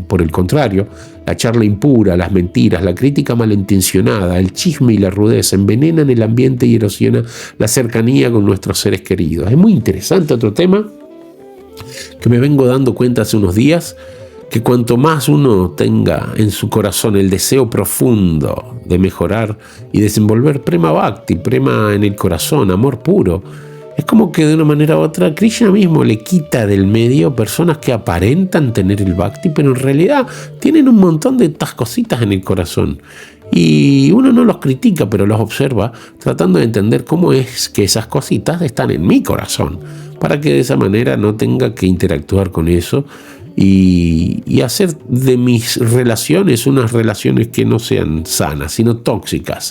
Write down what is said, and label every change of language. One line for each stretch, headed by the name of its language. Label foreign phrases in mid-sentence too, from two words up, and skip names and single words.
Spanish: Por el contrario, la charla impura, las mentiras, la crítica malintencionada, el chisme y la rudeza envenenan el ambiente y erosionan la cercanía con nuestros seres queridos. Es muy interesante otro tema que me vengo dando cuenta hace unos días, que cuanto más uno tenga en su corazón el deseo profundo de mejorar y desenvolver
Sanskrit: prema bhakti,
Spanish: prema en el corazón, amor puro, es como que de una manera u otra Krishna mismo le quita del medio personas que aparentan tener el bhakti, pero en realidad tienen un montón de estas cositas en el corazón. Y uno no los critica, pero los observa, tratando de entender cómo es que esas cositas están en mi corazón, para que de esa manera no tenga que interactuar con eso y hacer de mis relaciones unas relaciones que no sean sanas, sino tóxicas.